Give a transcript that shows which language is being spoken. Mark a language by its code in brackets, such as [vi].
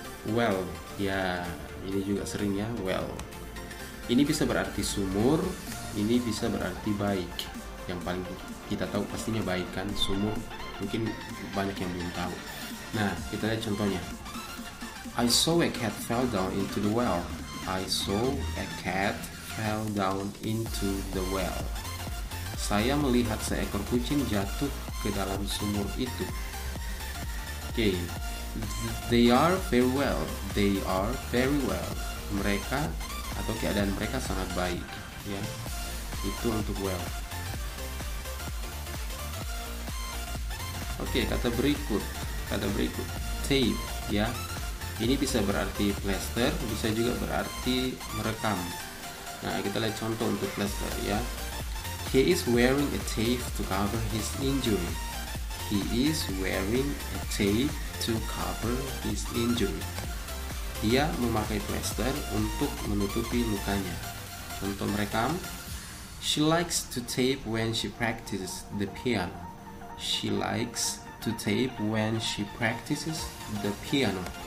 [id] Well, ya ini juga sering ya, well. Ini bisa berarti sumur, ini bisa berarti baik. Yang paling kita tahu pastinya baik kan, sumur mungkin banyak yang belum tahu. Nah, kita lihat contohnya. [en] I saw a cat fell down into the well. I saw a cat fell down into the well. [id] Saya melihat seekor kucing jatuh ke dalam sumur itu. Oke. [en] They are very well. They are very well. [id] Mereka atau keadaan mereka sangat baik, ya. Itu untuk well. Oke, kata berikut tape, ya. Ini bisa berarti plaster, bisa juga berarti merekam. Nah, kita lihat contoh untuk plaster ya. [en] He is wearing a tape to cover his injury. He is wearing a tape to cover his injury. [id] Dia memakai plaster untuk menutupi lukanya. Contoh merekam. [en] She likes to tape when she practices the piano. She likes to tape when she practices the piano.